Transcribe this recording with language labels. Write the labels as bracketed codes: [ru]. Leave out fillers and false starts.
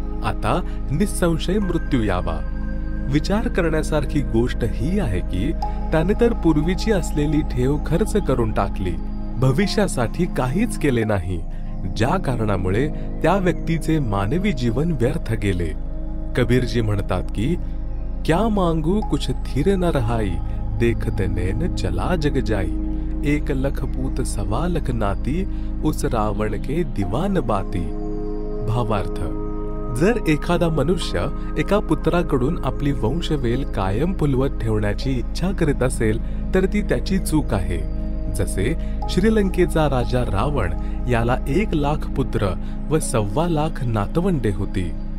[mr] आता निसंशय मृत्यू यावा. विचार करण्यासारखी गोष्ट ही आहे की त्याने तर पूर्वीची असलेली ठेव खर्च करून टाकली, भविष्यासाठी काहीच केले नाही, ज्या कारणामुळे त्या व्यक्तीचे मानवी जीवन व्यर्थ गेले. कबीरजी म्हणतात की [hi] क्या मांगू कुछ थिर न रहाई, देखते नैन चला जग जाई, 1 लख पूत 1.25 लख नाती, उस रावण के दिवान बाती. [mr] भावार्थ. जर एखादा मनुष्य एका पुत्राकडून आपली वंशवेल कायम फुलवत ठेवण्याची इच्छा करीत असेल तर ती त्याची चूक आहे. जसे श्रीलंकेचा राजा रावण याला 1,00,000 पुत्र व 1,25,00,000 नातवंडे होती.